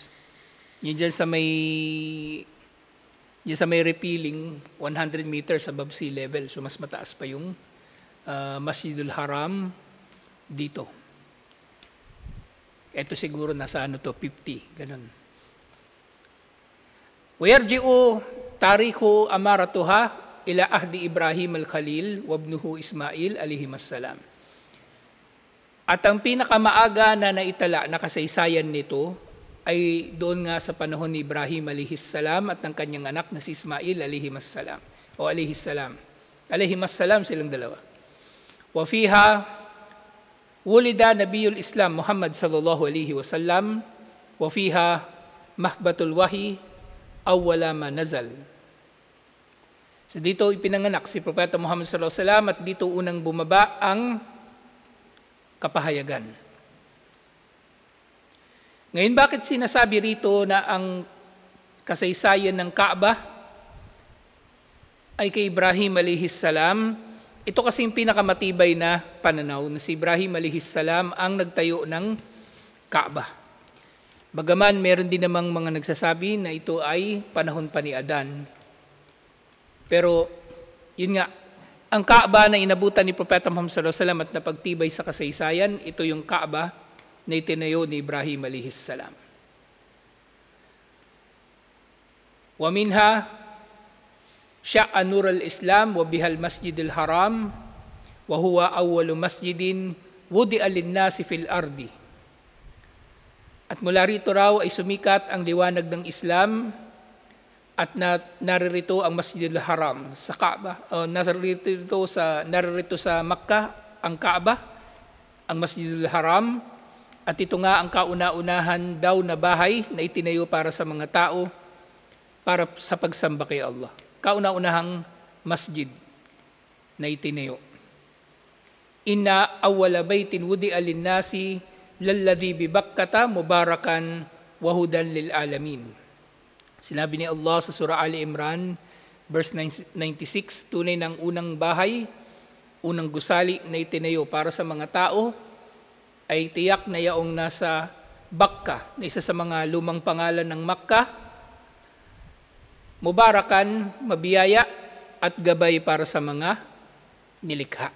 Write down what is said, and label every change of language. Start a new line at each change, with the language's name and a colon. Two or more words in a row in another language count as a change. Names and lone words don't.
Filipino: Yung dyan sa may repealing, 100 meters above sea level. So mas mataas pa yung Masjidul Haram dito. Ito siguro nasa 50, ganun.
Arabic: ويرجع تاريخ عمارتها إلى عهد إبراهيم الخليل وابنه إسماعيل عليهما السلام.
Filipino: At ang pinakamaaga na naitala na kasaysayan nito ay doon nga sa panahon ni Ibrahim alayhissalam at ng kanyang anak na si Ismail alayhimassalam. o
Arabic: عليه السلام. عليهما السلام
Filipino: silang dalawa.
Arabic: وفيها ولد نبي الإسلام محمد صلى الله عليه وسلم وفيها مهبط الوحي أول ما نزل.
Filipino: So dito ipinanganak si Propeta Muhammad
Arabic: صلى الله عليه وسلم
Filipino: at dito unang bumaba ang kapahayagan. Ngayon, bakit sinasabi rito na ang kasaysayan ng Kaaba ay kay Ibrahim
Arabic: عليه السلام?
Filipino: Ito kasi yung pinakamatibay na pananaw na si Ibrahim
Arabic: عليه السلام
Filipino: ang nagtayo ng Kaaba. Bagaman meron din namang mga nagsasabi na ito ay panahon pa ni Adan. Pero yun nga, ang Kaaba na inabutan ni Propeta Muhammad
Arabic: صلى الله عليه وسلم
Filipino: at napagtibay sa kasaysayan, ito yung Kaaba na itinayo ni Ibrahim
Arabic: عليه السلام. ومنها شع نور الإسلام وبها المسجد الحرام وهو أول مسجد وضع للناس في الأرض.
Filipino: At mula rito raw ay sumikat ang liwanag ng Islam at naririto ang Masjidil Haram sa Kaaba. Naririto sa Makkah ang Kaaba, ang Masjidil Haram. At ito nga ang kauna-unahan daw na bahay na itinayo para sa mga tao para sa pagsamba kay Allah. Kauna-unahang masjid na itinayo.
Arabic: إن أول بيت وضع للناس للذي ببكة مباركا وهدى للعالمين.
Filipino: Sinabi ni Allah sa surah Ali Imran verse 96, tunay ng unang bahay, unang gusali na itinayo para sa mga tao ay tiyak na yaong nasa Bakka, na isa sa mga lumang pangalan ng Makkah, mubarakan, mabiyaya, at gabay para sa mga nilikha.